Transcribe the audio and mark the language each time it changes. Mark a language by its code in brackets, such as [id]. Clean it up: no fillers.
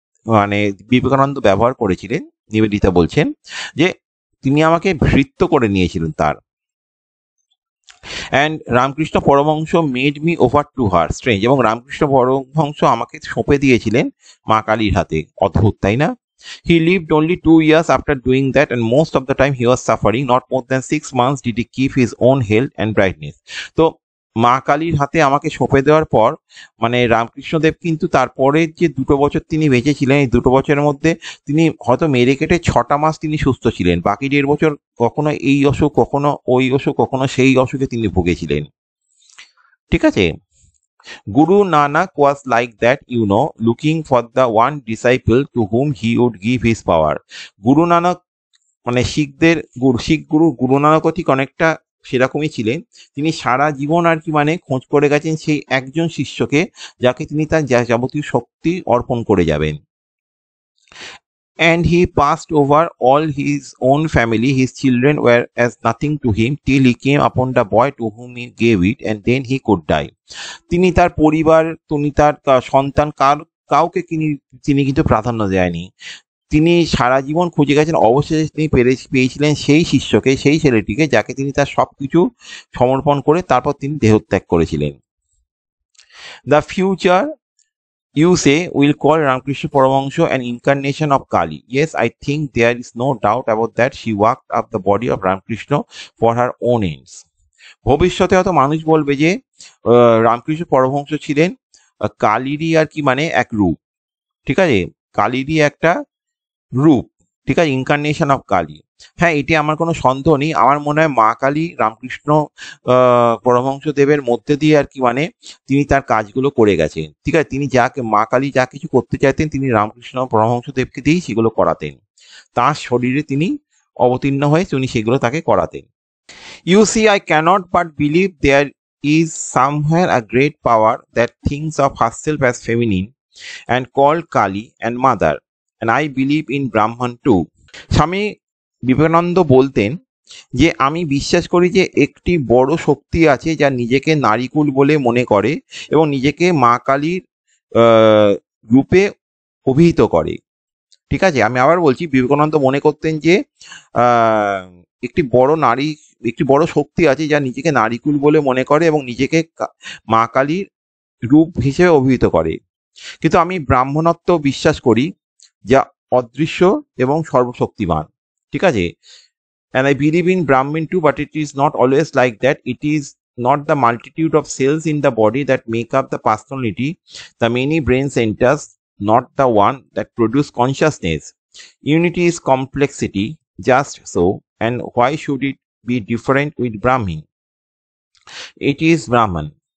[bn] মানে বিবেকানন্দ ব্যবহার করেছিলেন, নিবেদিতা বলছেন যে তিনি আমাকে ভৃত্য করে নিয়েছিলেন তার। [en] and Ramakrishna Paramahansa made me over to her strange, [bn] এবং রামকৃষ্ণ পরমহংস আমাকে সঁপে দিয়েছিলেন মা কালীর হাতে। অদ্ভুত, তাই না? [en] He lived only 2 years after doing that, and most of the time he was suffering. Not more than 6 months did he keep his own health and brightness. [bn] তো মা কালীর হাতে আমাকে সঁপে দেওয়ার পর মানে রামকৃষ্ণদেব কিন্তু তারপরে যে 2 বছর তিনি বেঁচে ছিলেন, এই 2 বছরের মধ্যে তিনি হয়তো মেরে কেটে 6টা মাস তিনি সুস্থ ছিলেন। বাকি 1.5 বছর কখনো এই অসুখ, কখনো ওই অসুখ, কখনো সেই অসুখে তিনি ভুগেছিলেন। ঠিক আছে? [en] Guru Nanak was like that, looking for the one disciple to whom he would give his power. [bn] Guru Nanak মানে শিখ গুরু গুরু নানকও ঠিক অনেকটা সেরকমই ছিলেন। তিনি সারা জীবন আর কি মানে খোঁজ করে গেছেন সেই একজন শিষ্যকে, যাকে তিনি তার যাবতীয় শক্তি অর্পণ করে যাবেন। [en] And he passed over all his own family. His children were as nothing to him till he came upon the boy to whom he gave it, and then he could die. [bn] তিনি তার পরিবার, তিনি তার সন্তান কাউকে তিনি কিন্তু প্রাধান্য দেয়নি। তিনি সারা জীবন খুঁজে গেছেন, অবশেষে তিনি পেয়েছিলেন সেই শিষ্যকে, সেই ছেলেটিকে, যাকে তিনি তার সবকিছু সমর্পণ করে তারপর তিনি দেহত্যাগ করেছিলেন। [en] The future you say will call Ramakrishna Paramahansa an incarnation of Kali. Yes, I think there is no doubt about that. She worked up the body of Ramakrishna for her own ends. [bn] ভবিষ্যতে হয়তো মানুষ বলবে যে রামকৃষ্ণ পরমহংস ছিলেন কালীরই আর কি মানে এক রূপ। ঠিক আছে? কালীরই একটা রূপ। ঠিক আছে? [en] Incarnation of Kali. [bn] হ্যাঁ, এটি আমার কোনো সন্দেহ নেই। আমার মনে হয় মা কালী রামকৃষ্ণ পরমহংস দেবের মধ্যে দিয়ে আর কি মানে তিনি তার কাজগুলো করে গেছেন। ঠিক আছে? তিনি মা কালী যা কিছু করতে চাইতেন তিনি রামকৃষ্ণ পরমহংস দেবকে দিয়েই সেগুলো করাতেন। তার শরীরে তিনি অবতীর্ণ হয়ে তিনি সেগুলো তাকে করাতেন। [en] You see, I cannot but believe there is somewhere a great power that thinks of herself as feminine and called Kali and Mother, and I believe in Brahman too. [bn] Swami Vivekananda বলতেন যে আমি বিশ্বাস করি যে একটি বড় শক্তি আছে যা নিজেকে নারীকুল বলে মনে করে এবং নিজেকে মা কালীর রূপে অভিহিত করে। ঠিক আছে? আমি আবার বলছি, বিবেকানন্দ মনে করতেন যে একটি বড় শক্তি আছে যা নিজেকে নারীকুল বলে মনে করে এবং নিজেকে মা কালীর রূপ হিসেবে অভিহিত করে। কিন্তু আমি ব্রাহ্মণত্ব বিশ্বাস করি যা অদৃশ্য এবং সর্বশক্তিমান। ঠিক আছে? [en] And I believe in Brahman too, but it is not always like that. It is not the multitude of cells in the body that make up the personality, the many brain centers, not the one that produce consciousness. Unity is complexity, just so, and why should it be different with Brahmin? It is Brahman.